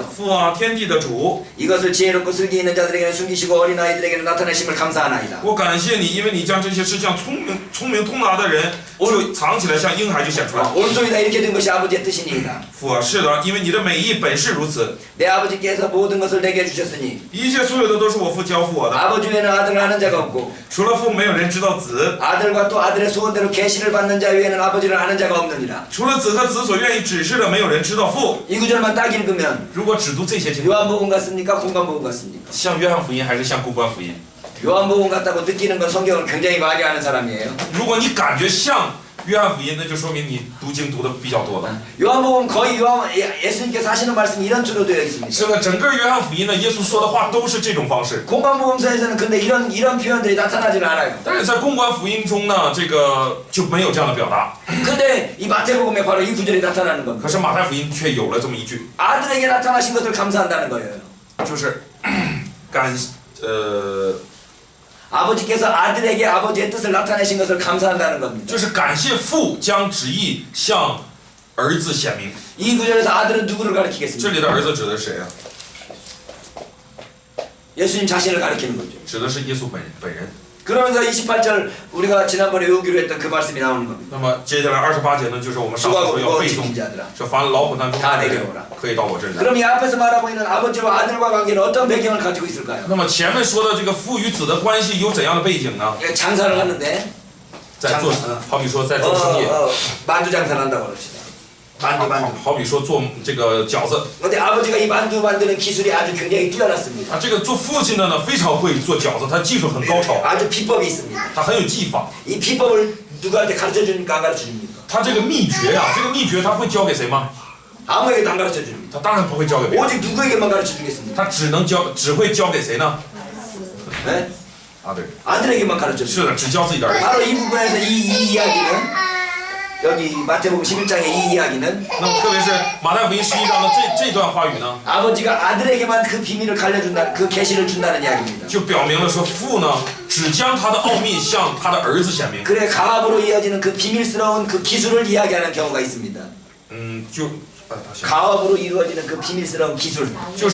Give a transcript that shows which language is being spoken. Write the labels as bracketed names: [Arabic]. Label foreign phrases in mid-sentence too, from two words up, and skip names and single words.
[Chinese] 父啊，天地的主， [Korean] 이것을 지혜롭고 슬기 있는 자들에게는 숨기시고 어린아이들에게는 나타내심을 감사하나이다. [Chinese] 我感谢你，因为你将这些事向聪明通达的人就藏起来，像婴孩就显出来。 [Korean] 옳소이다 이렇게 된 것이 아버지의 뜻이니이다. [Chinese] 父啊，是的，因为你的美意本是如此， [Korean] 내 아버지께서 모든 것을 내게 주셨으니 [Chinese] 一切所有的都是我父交付我的， [Korean] 아버지 외에는 아들을 아는 자가 없고 [Chinese] 除了父没有人知道子， [Korean] 아들과 또 아들의 소원대로 계시를 받는 자 외에는 아버지를 아는 자가 없느니라. [Chinese] 除了子和子所愿意指示的，没有人知道父。 [Korean] 이 구절만 딱 읽으면 [Chinese] 如果只读这些经文， [Korean] 요한복음 같습니까? 공관복음 같습니까? [Chinese] 像约翰福音还是像公关福音？ [Korean] 요한복음 같다고 느끼는 건 성경을 굉장히 많이 아는 사람이에요. [Chinese] 如果你感觉像约翰福音，那就说明你读经读的比较多了。 [Korean] 요한복음 거의 예수님께서 하시는 말씀이 이런 식으로 되어 있습니다. [Chinese] 是的，整个约翰福音呢，耶稣说的话都是这种方式。 [Korean] 공관복음서에서는 근데 이런 표현들이 나타나질 않아요. [Chinese] 但是在公关福音中呢，这个就没有这样的表达。 [Korean] 근데 이 마태복음에 바로 이 구절이 나타나는 겁니다. [Chinese] 可是马太福音却有了这么一句， [Korean] 아들에게 나타나신 것을 감사한다는 거예요. [Chinese] 就是感 [Korean] 아버지께서 아들에게 아버지의 뜻을 나타내신 것을 감사한다는 겁니다. [Chinese] 就是感谢父将旨意向儿子显明。 [Korean] 이 구절에서 아들은 누구를 [Chinese] 这 [Korean] 가리키겠습니까? [Chinese] 里的儿子指的是谁啊？ [Korean] 예수님 자신을 가리키는 거죠. [Chinese] 指的是耶稣本人。 [Korean] 그러면서 28절 우리가 지난번에 외우기로 했던 그 말씀이 나오는 겁니다. [Chinese] 那么接下来28节呢，就是我们上次说要背诵， 说凡劳苦担重担的人可以到我这里来。 [Korean] 그럼 이 앞에서 말하고 있는 아버지와 아들과 관계는 어떤 배경을 가지고 있을까요? [Chinese] 那么前面说的这个父与子的关系有怎样的背景呢？ [Korean] 장사를 하는데 [Chinese] 在做，好比说在做生意， [Korean] 만두 장사를 한다고 그럽시다. 만두. [Chinese] 好比说做这个饺子 [Korean] 근데 아버지가 이 만두 만드는 기술이 아주 굉장히 뛰어났습니다. [Chinese] 啊，这个做父亲的呢非常会做饺子，他技术很高超， [Korean] 아주 비법이 있습니다. [Chinese] 他很有技法。 [Korean] 이 비법을 누구한테 가르쳐 줍니까? 안 가르쳐 줍니까? [Chinese] 他这个秘诀呀、这个秘诀他会教给谁吗？ [Korean] 아무에게도 안 가르쳐 줍니다. [Chinese] 他当然不会教给别人， [Korean] 오직 누구에게만 가르쳐 주겠습니다. [Chinese] 他只会教给谁呢？ [Korean] 네? [Chinese] 啊，对， [Korean] 아들에게만 가르쳐 줍니다. [Chinese] 是的，只教自己的儿子。 [Korean] 바로 이 부분에서 이 이야기는 여기 마태복음 11장의 이 이야기는 [Chinese] 那么特别是马太福音11章的这段话语呢， [Korean] 아버지가 아들에게만 그 비밀을 갈려준다, 그 계시를 준다는 이야기입니다. [Chinese] 就表明了说父呢只将他的奥秘向他的儿子显明。 [Korean] 그래 가압으로 이어지는 그 비밀스러운 그 기술을 이야기하는 경우가 있습니다. [Chinese] 就 [Korean] 가압으로 이루어지는 그 비밀스러운 기술.